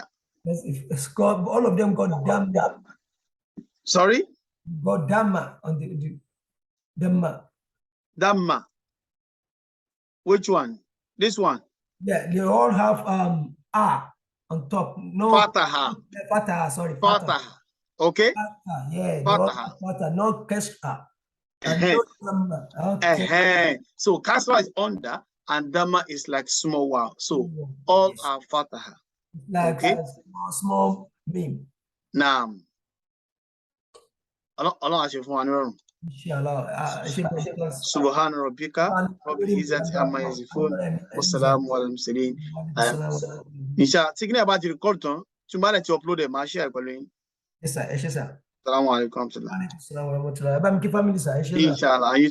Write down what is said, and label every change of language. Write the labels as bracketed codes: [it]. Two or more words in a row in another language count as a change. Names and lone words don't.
[en] It's got, all of them got Dhamma. Sorry? Got Dhamma on the Dhamma. Dhamma. Which one? This one? Yeah, they all have A on top. No Fataha. Fataha, sorry. Fataha. Okay? Fataha, yeah. Fataha. Fataha, no Kasra. Okay. So Kasra is under and Dhamma is like small wow. So all are Fataha. Like a small beam. Naam. Allah has your phone. Inshallah. [ar] سبحان ربك رب العزة عما يصفون وسلام على المرسلين. [en] Inshallah, thinking about the record, tomorrow to upload a share. Yes, sir. [ar] السلام عليكم. [en] Inshallah.